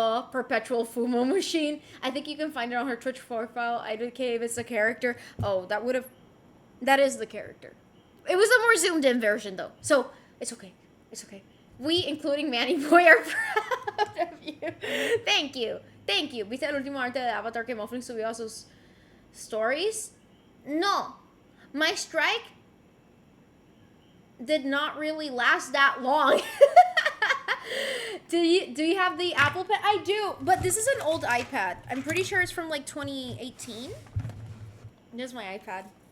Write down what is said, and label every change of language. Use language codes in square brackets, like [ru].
[en] Perpetual Fumo Machine. I think you can find it on her Twitch profile. IDK if it's a character. Oh, that is the character. It was a more zoomed in version though. So, it's okay. We, including Manny Boy, are proud of you. Thank you. [es] ¿Viste el último arte de Avatar que Mufflin subió a sus stories? [en] No. My strike did not really last that long. Do you have the Apple Pen? I do, but this is an old iPad. I'm pretty sure it's from like 2018. This is my iPad.